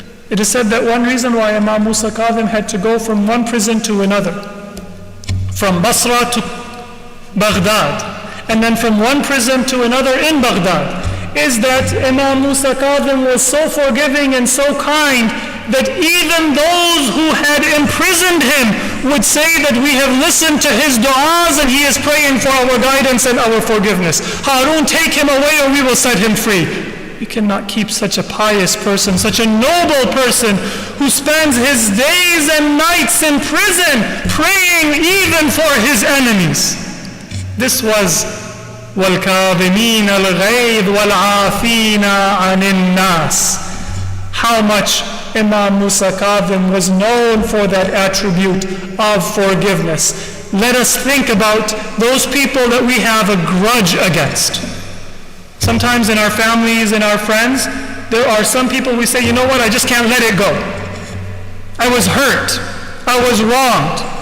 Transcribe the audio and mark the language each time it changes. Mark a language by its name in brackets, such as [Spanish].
[English] It is said that one reason why Imam Musa al-Kazim had to go from one prison to another, from Basra to Baghdad, and then from one prison to another in Baghdad, is that Imam Musa al-Kazim was so forgiving and so kind that even those who had imprisoned him would say that we have listened to his du'as and he is praying for our guidance and our forgiveness. Harun, take him away or we will set him free. We cannot keep such a pious person, such a noble person who spends his days and nights in prison praying even for his enemies. This was [Arabic] وَالْكَاظِمِينَ الْغَيْظَ وَالْعَافِينَ عَنِ النَّاسِ. [English] How much Imam Musa al-Kazim was known for that attribute of forgiveness. Let us think about those people that we have a grudge against. Sometimes in our families, in our friends, there are some people we say, you know what, I just can't let it go. I was hurt. I was wronged.